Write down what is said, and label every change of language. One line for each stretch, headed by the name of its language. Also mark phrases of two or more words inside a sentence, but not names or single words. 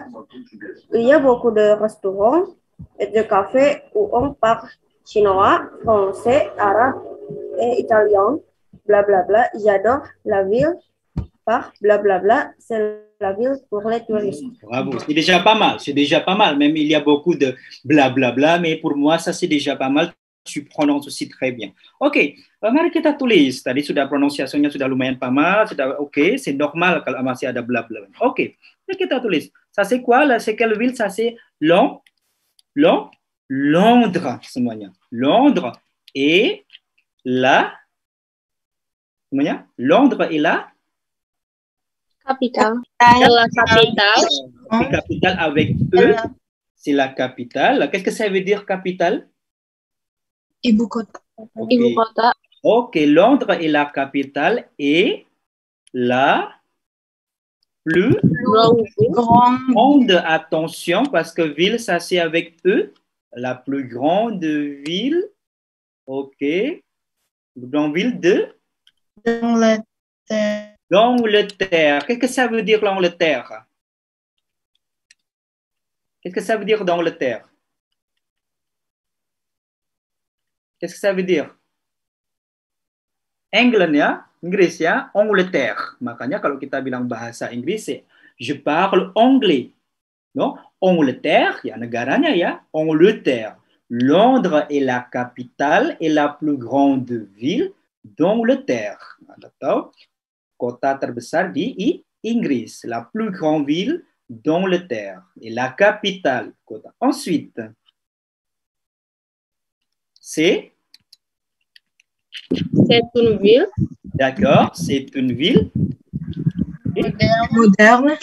French: Il y a beaucoup de restaurants et de cafés où on parle chinois, français, arabe et italien, blablabla. J'adore la ville par blablabla. C'est la ville pour les touristes. Bravo, c'est déjà pas mal, c'est déjà pas mal. Même il y a beaucoup de blablabla, mais pour moi, ça c'est déjà pas mal. Tu prononces aussi très bien.
Indonesian: Oke, mari kita tulis. Tadi sudah pronunciasinya sudah lumayan
French: pas mal,
Indonesian: sudah oke,
French: c'est normal
Indonesian: kalau masih ada blabla. Oke, mari kita tulis.
French: Ça c'est quoi là? C'est quelle ville? Ça c'est Londres semuanya. Londres et la semuanya. Londres et la Capitale. La capitale. La capitale avec E, c'est la capitale. Qu'est-ce que ça veut dire capitale?
Indonesian: Ibu kota. Ok. Ibu kota.
French: Ok, Londres est la capitale et la plus grande, attention, parce que ville, ça c'est avec E, la plus grande ville, ok, grande ville de l'Angleterre. Qu'est-ce que ça veut dire l'Angleterre? Qu'est-ce que ça veut dire d'Angleterre? Qu'est-ce que ça veut dire?
Indonesian: England ya, Inggris ya, Angleterre. Makanya kalau kita bilang bahasa Inggris,
French: je parle anglais. Non? Angleterre,
Indonesian: ya negaranya ya, Angleterre.
French: Londres est la capitale et la plus grande ville d'Angleterre.
Indonesian: Atau kota terbesar di Inggris,
French: la plus grande ville d'Angleterre et la capitale kota. Ensuite, c'est une ville. D'accord, c'est une ville Moderne.